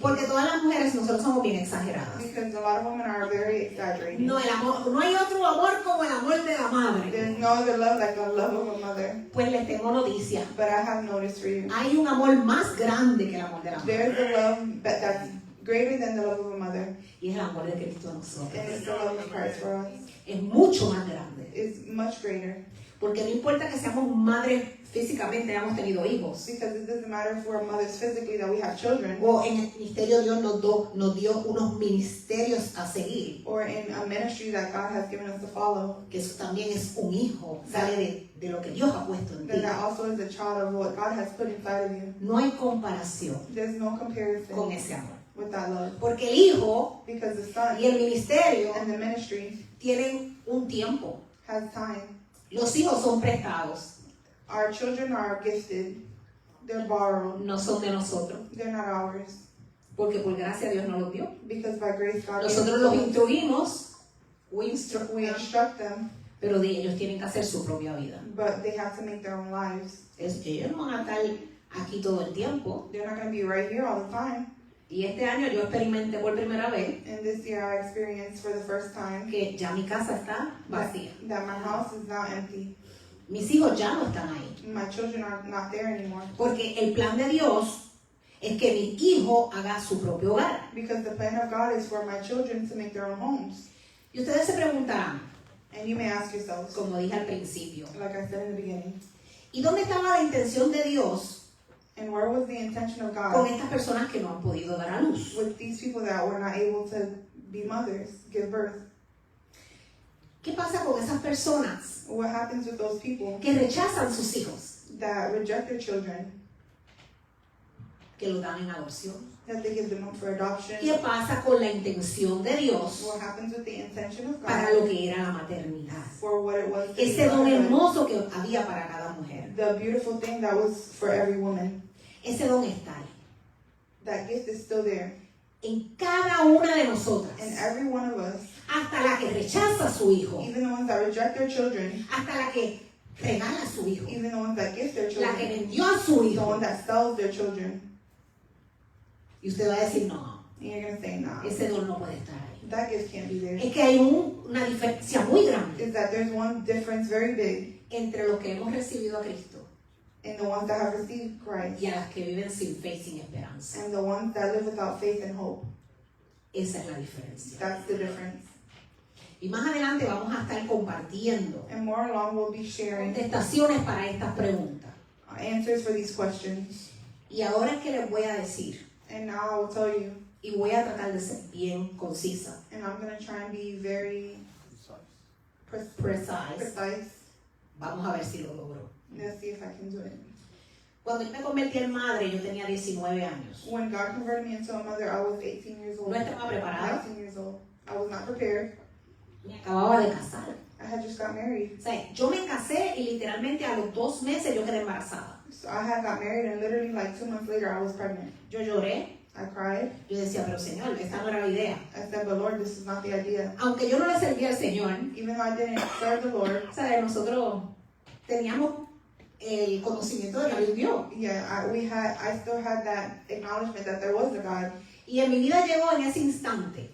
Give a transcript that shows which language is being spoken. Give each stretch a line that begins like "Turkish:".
Spanish: porque todas las mujeres nosotros somos bien exageradas.
English: Because a lot of women are very exaggerated.
Spanish: No, no hay otro amor como el amor de la madre.
English: There's no other love like the love of a mother.
Spanish: Pues les tengo noticias.
English: But I have noticed for you,
Spanish: Hay un amor más grande que el amor de la madre.
English: there's a love that's greater than the love of a mother,
Spanish: y es el amor de Cristo a
English: and
Spanish: nosotros.
English: it's the love of Christ for us.
Spanish: Es mucho más grande.
English: It's much greater.
Spanish: Porque no importa que seamos madres físicamente, hayamos tenido hijos.
English: Because it doesn't matter if we're mothers physically that we have children,
Spanish: O en el ministerio Dios nos dio unos ministerios a seguir.
English: or in a ministry that God has given us to follow,
Spanish: Que eso también es un hijo. Sale de lo que Dios ha puesto en ti.
English: then that also is a child of what God has put inside of you.
Spanish: No hay comparación
English: There's no comparison
Spanish: con ese amor.
English: with that love.
Spanish: Porque el hijo
English: Because the son
Spanish: y el ministerio
English: and the ministry
Spanish: tienen un tiempo.
English: has time.
Spanish: Los hijos son prestados,
English: Our children are gifted. They're borrowed.
Spanish: no son de nosotros.
English: They're not ours.
Spanish: Porque por gracia Dios nos los dio.
English: Because by grace God gave
Spanish: Nosotros
English: us
Spanish: los
English: those.
Spanish: instruimos,
English: we We instruct them,
Spanish: pero ellos tienen que hacer su propia vida.
English: but they have to make their own lives.
Spanish: Ellos no van a estar aquí todo el tiempo.
English: They're not going to be right here all the time.
Spanish: Y este año yo experimenté por primera vez
English: And this year I experienced for the first time
Spanish: que ya mi casa está vacía.
English: that my house is now empty.
Spanish: Mis hijos ya no están ahí.
English: My children are not there anymore.
Spanish: Porque el plan de Dios es que mi hijo haga su propio hogar.
English: Because the plan of God is for my children to make their own homes.
Spanish: Y ustedes se preguntarán,
English: And you may ask yourselves,
Spanish: como dije al principio,
English: like I said in the beginning,
Spanish: ¿y dónde estaba la intención de Dios
English: and where was the intention of
Spanish: con
English: God
Spanish: estas personas que no han podido dar a luz?
English: with these people that were not able to be mothers, give birth?
Spanish: ¿Qué pasa con esas personas
English: What happens with those people
Spanish: que rechazan sus hijos,
English: that reject their children,
Spanish: que los dan en adopción?
English: that they give them up for adoption?
Spanish: ¿Qué pasa con la intención de Dios
English: What happens with the intention of
Spanish: para
English: God
Spanish: lo que era la maternidad?
English: for what it was to be
Spanish: Ese don
English: motherhood?
Spanish: hermoso que había para cada mujer.
English: The beautiful thing that was for every woman.
Spanish: Ese don está ahí.
English: That gift is still there.
Spanish: En cada una de nosotras.
English: And every one of us,
Spanish: Hasta la que rechaza a su hijo.
English: even the ones that reject their children,
Spanish: Hasta la que regala a su hijo.
English: even the ones that give their
Spanish: La que
English: children,
Spanish: vendió a su
English: the
Spanish: hijo.
English: one that sells their children,
Spanish: Y usted va a decir, no,
English: and you're going to say, nah,
Spanish: ese don no puede estar ahí.
English: that gift can't be there.
Spanish: Es que hay una diferencia muy grande
English: Is that there's one difference very big
Spanish: entre los que hemos recibido a Cristo
English: in the ones that have received Christ
Spanish: y a las que viven sin fe y sin esperanza.
English: and the ones that live without faith and hope.
Spanish: Esa es la diferencia.
English: That's the difference.
Spanish: Y más adelante vamos a estar compartiendo
English: And more along, we'll be sharing
Spanish: contestaciones para estas preguntas.
English: answers for these questions.
Spanish: Y ahora es que les voy a decir,
English: And now I will tell you,
Spanish: y voy a tratar de ser bien concisa,
English: and I'm going to try and be very precise. precise.
Spanish: Vamos a ver si lo logro.
English: Let's see if I can do it.
Spanish: Cuando yo me convertí en madre, yo tenía 19 años.
English: When God converted me into a mother, I was 18 years old.
Spanish: No estaba preparada.
English: 19 years old. I was not prepared.
Spanish: Me acababa de casar.
English: I had just got married.
Spanish: O sea, yo me casé y literalmente a los 2 meses yo quedé embarazada.
English: So I had got married, and literally like 2 months later, I was pregnant.
Spanish: Yo lloré.
English: I cried.
Spanish: Yo decía, pero Señor, esta no era la idea.
English: I said, but Lord, this is not the idea.
Spanish: Aunque yo no le servía al Señor,
English: Even though I didn't serve the Lord,
Spanish: o sea, nosotros teníamos el conocimiento de que había un Dios.
English: yeah, I still had that acknowledgement that there was a God.
Spanish: Y en mi vida llegó en ese instante,